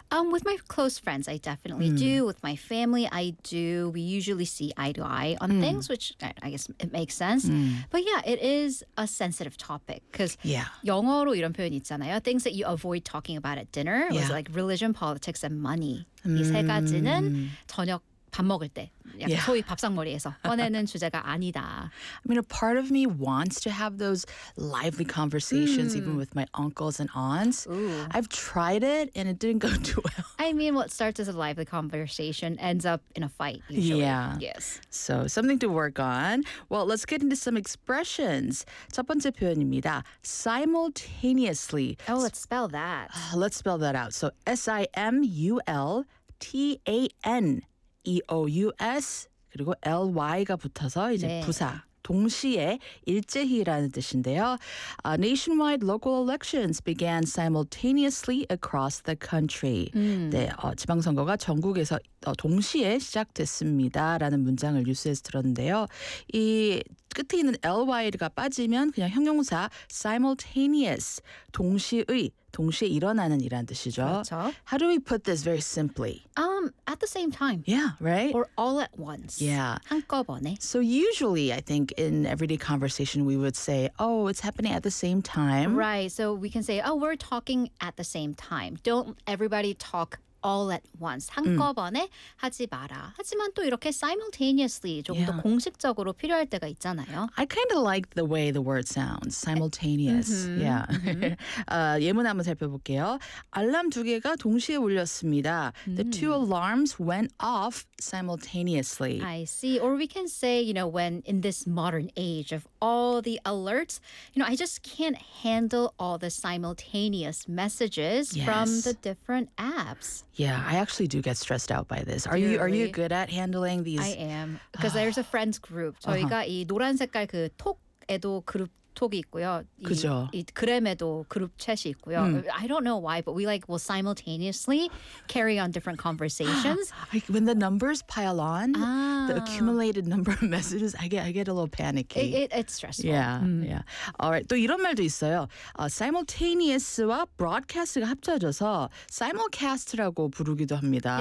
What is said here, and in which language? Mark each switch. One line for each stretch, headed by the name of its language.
English: With my close friends, I definitely do. With my family, I do. We usually see eye to eye on things, which I guess it makes sense. But yeah, it is a sensitive topic. Because
Korean: 영어로 이런 표현이 있잖아요.
English: Things that you avoid talking about at dinner was like religion, politics, and money.
Korean: 이 세 가지는 저녁 밥 먹을 때 소위 밥상머리에서 꺼내는 주제가 아니다.
English: I mean, a part of me wants to have those lively conversations even with my uncles and aunts. I've tried it and it didn't go too well. I mean, what starts as a lively conversation ends up in a fight usually. Yeah. Yes. So, something to work on. Well, let's get into some expressions.
Korean: 첫 번째 표현입니다. Simultaneously.
English: Oh, let's spell that. Let's spell that out. So, S-I-M-U-L-T-A-N-E-O-U-S
Korean: 그리고 L-Y가 붙어서 이제 부사. 동시에 일제히라는 뜻인데요.
English: Nationwide local elections began simultaneously across the country.
Korean: 네, 지방선거가 전국에서 동시에 시작됐습니다라는 문장을 뉴스에서 들었는데요. 이 끝에 있는 ly가 빠지면 그냥 형용사 simultaneous, 동시의, 동시에 일어나는 이란 뜻이죠. 그렇죠.
English: How do we put this very simply? At the same time. Yeah, right? Or all at once. Yeah.
Korean: 한꺼번에.
English: So usually, I think in everyday conversation, we would say, oh, it's happening at the same time. Right. So we can say, oh, we're talking at the same time. Don't everybody talk all at once.
Korean: 한꺼번에 하지 마라. 하지만 또 이렇게 simultaneously 조금 더 공식적으로 필요할 때가 있잖아요.
English: I kind of like the way the word sounds. Simultaneous. Yeah.
Korean: 예문 한번 살펴볼게요. 알람 두 개가 동시에 울렸습니다.
English: The two alarms went off simultaneously. I see. Or we can say, you know, when in this modern age of all the alerts, you know, I just can't handle all the simultaneous messages from the different apps. Yeah, I actually do get stressed out by this. Are really? you good at handling these? I am. Because there's a friend's group.
Korean: 저희가 이 노란 색깔 그 톡에도 그룹 톡이 있고요. 그죠. 이 그램에도 그룹 챗이 있고요.
English: I don't know why, but we like will simultaneously carry on different conversations. Like when the numbers pile on, the accumulated number of messages, I get a little panicky. It's stressful. Yeah, yeah. All right.
Korean: 또 이런 말도 있어요. Simultaneous와 broadcast가 합쳐져서 simulcast라고 부르기도 합니다.